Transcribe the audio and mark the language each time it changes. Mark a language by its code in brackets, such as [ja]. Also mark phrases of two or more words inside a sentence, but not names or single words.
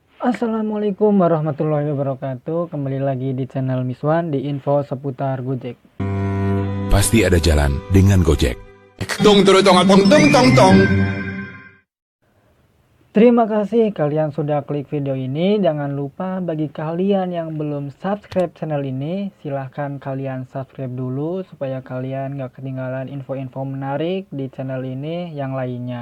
[ar] السلام عليكم ورحمة الله وبركاته. [id] Kembali lagi di channel Miswan di info seputar Gojek. Pasti ada jalan dengan Gojek. Tung turu tong tong tong tong tong. Terima kasih kalian sudah klik video ini. Jangan lupa bagi kalian yang belum subscribe channel ini, silahkan kalian subscribe dulu supaya kalian gak ketinggalan info-info menarik di channel ini yang lainnya.